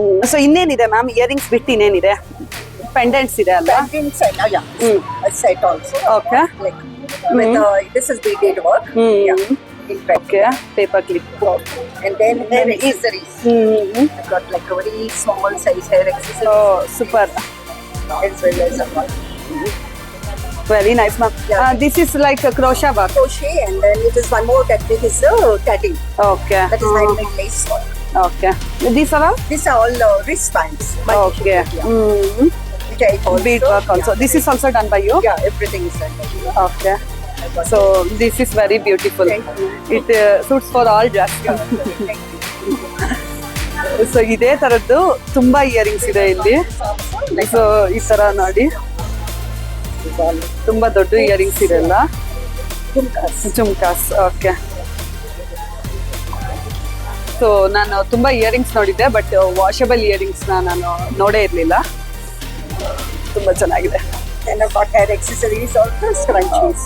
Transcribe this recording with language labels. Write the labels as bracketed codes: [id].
[kn] So ಇನ್ನೇನಿದೆ ma'am earrings ಬಿಟ್ಟು ಇನ್ನೇನಿದೆ? ಪೆಂಡೆಂಟ್ಸ್ ಇದೆ ಅಲ್ಲ? [en] Pendants and a set also. Okay. Like with this is beaded work. Yeah. In fact. Okay. Paper clip. And then hair accessories. I got like a very small size hair accessories. Oh super. As well as a one. Very nice ma'am. This is like crochet work. Crochet, and then it is one more technique is tatting. Okay. That is handmade lace work. Okay. These are These are all wristbands. Okay. Which I call Bead work also. This is also done by you? Yeah, everything is done by you. Okay. So this is very beautiful. Thank you. It suits for all dress. Thank you. [kn] So ಇದೇ ತರದ್ದು ತುಂಬಾ earrings ಇದೆ ಇಲ್ಲಿ. So ಈ ತರ ನೋಡಿ ತುಂಬಾ ದೊಡ್ಡ ಇಯರಿಂಗ್ಸ್ ಇದೆ ಅಲ್ಲ. ಜುಮ್ಕಾಸ್. ಓಕೆ. ಸೊ ನಾನು ತುಂಬಾ ಇಯರಿಂಗ್ಸ್ ನೋಡಿದ್ದೆ, ಬಟ್ ವಾಷಬಲ್ ಇಯರಿಂಗ್ಸ್ ನಾನು ನೋಡೇ ಇರ್ಲಿಲ್ಲ. ತುಂಬಾ ಚೆನ್ನಾಗಿದೆ. [en] Then I've got hair accessories also, scrunchies.